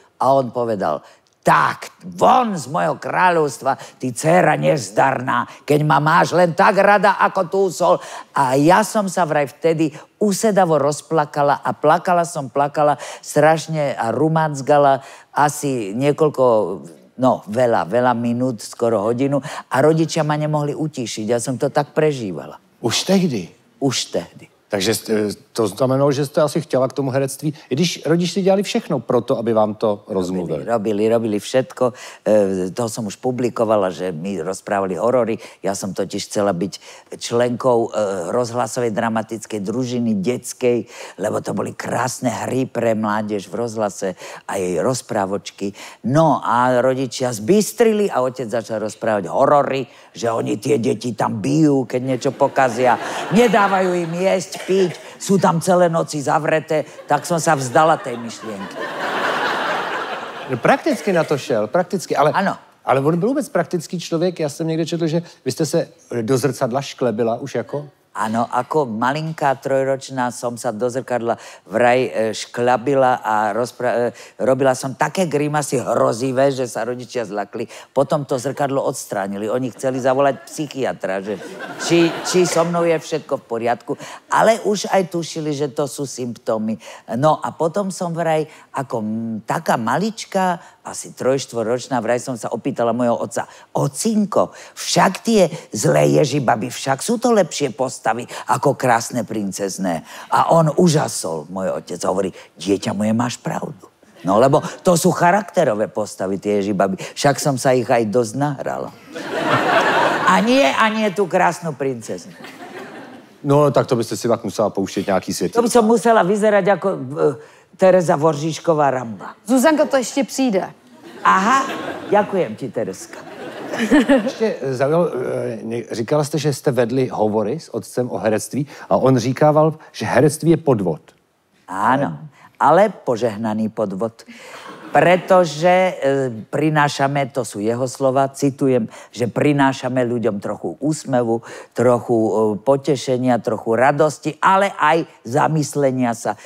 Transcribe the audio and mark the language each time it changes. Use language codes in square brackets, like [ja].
[sk] A on povedal, tak, von z mojho kráľovstva, ty dcéra nezdarná, keď ma máš len tak rada, ako tú sol. A ja som sa vraj vtedy usedavo rozplakala a plakala, strašne a rumacgala asi niekoľko, veľa minút, skoro hodinu a rodičia ma nemohli utíšiť. Ja som to tak prežívala. [cs] Už tehdy? Už tehdy. Takže to znamenalo, že jste asi chtěla k tomu herectví, i když rodiči dělali všechno pro to, aby vám to rozmluvili. [sk] Robili všetko. To som už publikovala, že mi rozprávali horory. Ja som totiž chcela byť členkou rozhlasovej dramatickej družiny detskej, lebo to boli krásne hry pre mládež v rozhlase, aj rozprávočky. No a rodičia zbystrili a otec začal rozprávať horory, že oni tie deti tam bijú, keď niečo pokazia, nedávajú im jesť, piť, sú tam celé noci zavreté, tak som sa vzdala tej myšlienky. [cs] Prakticky na to šel, prakticky, ale... Ano. Ale on byl vůbec praktický člověk, já jsem někde četl, že vy jste se do zrcadla šklebila už jako... [sk] Áno, ako malinká trojročná som sa do zrkadla vraj šklabila a robila som také grimasy hrozivé, že sa rodičia zlakli. Potom to zrkadlo odstránili. Oni chceli zavolať psychiatra, že či so mnou je všetko v poriadku. Ale už aj tušili, že to sú symptómy. No a potom som vraj ako taká malička, asi 3-4-ročná, vraj som sa opýtala mojho otca. Ocinko, však tie zlé ježibaby, však sú to lepšie postavy ako krásne princezné. A on užasol, môj otec, hovorí, dieťa moje, máš pravdu. No, lebo to sú charakterové postavy, tie ježibaby. Však som sa ich aj dosť nahrala. A nie tú krásnu princeznu. [cs] No, tak to byste si pak musela pouštět nějaký svět. [sk] To by som musela vyzerať ako Tereza Voržíšková Ramba. [cs] Zuzanko, to ještě přijde. [sk] Aha, ďakujem ti, Tereska. [cs] Ještě zaujalo, říkala jste, že jste vedli hovory s otcem o herectví a on říkával, že herectví je podvod. [sk] Áno, ale požehnaný podvod. Pretože prinášame, to sú jeho slova, citujem, že prinášame ľuďom trochu úsmevu, trochu potešenia, trochu radosti, ale aj zamyslenia sa.